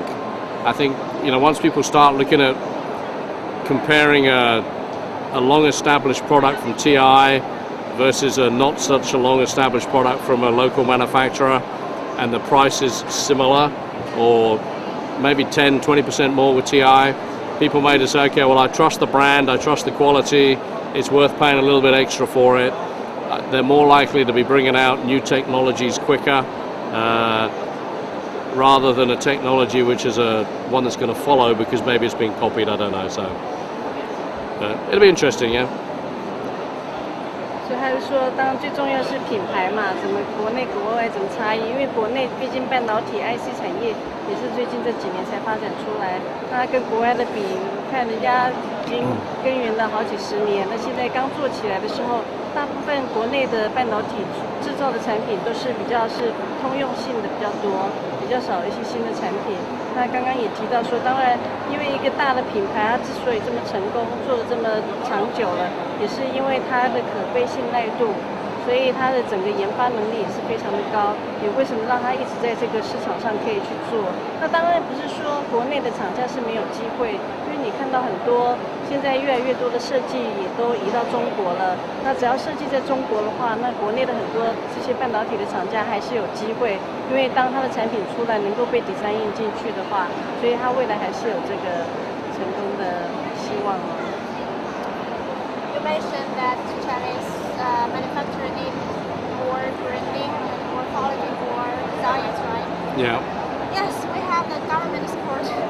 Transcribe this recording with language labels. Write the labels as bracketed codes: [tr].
[en] I think once people start looking at comparing a long-established product from TI versus a not such a long-established product from a local manufacturer, and the price is similar, or maybe 10-20% more with TI, people may just say, okay, well, I trust the brand, I trust the quality, it's worth paying a little bit extra for it. they're more likely to be bringing out new technologies quicker, rather than a technology which is one that's going to follow because maybe it's been copied. I don't know. So it'll be interesting, yeah. [zh] 所以他就说，当然最重要是品牌嘛，什么国内国外怎么差异？因为国内毕竟半导体 IC 产业也是最近这几年才发展出来，那跟国外的比，看人家已经耕耘了好几十年，那现在刚做起来的时候，大部分国内的半导体制造的产品都是比较是通用性的比较多，比较少一些新的产品。那刚刚也提到说，当然因为一个大的品牌，它之所以这么成功，做的这么长久了，也是因为它的可归信耐度，所以它的整个研发能力也是非常的高。也为什么让它一直在这个市场上可以去做？那当然不是说国内的厂家是没有机会，因为你看到很多现在越来越多的设计也都移到中国了。那只要设计在中国的话，那国内的很多这些半导体的厂家还是有机会，因为当它的产品出来能够被design印进去的话，所以它未来还是有这个成功的希望。 [en] You mentioned that Chinese manufacturer need more branding and more quality for designs, right? Yeah. Yes, we have the government support.